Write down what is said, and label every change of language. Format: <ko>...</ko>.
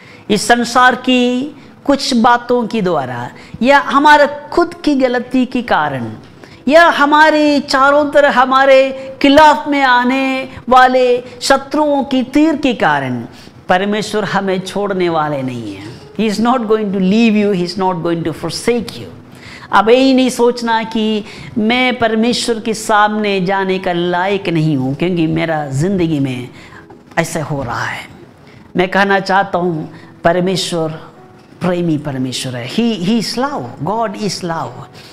<hi>इस संसार की कुछ बातों की द्वारा, या हमारे खुद की गलती के कारण, या हमारे चारों तरफ हमारे खिलाफ में आने वाले शत्रुओं की तीर के कारण, परमेश्वर हमें छोड़ने वाले नहीं है।</hi> <en>He is not going to leave you, He is not going to forsake you।</en> <hi>अब यही नहीं सोचना कि मैं परमेश्वर के सामने जाने का लायक नहीं हूँ, क्योंकि मेरा ज़िंदगी में ऐसा हो रहा है। मैं कहना चाहता हूँ, परमेश्वर प्रेमी परमेश्वर है।</hi> <en>He is love, God is love।</en>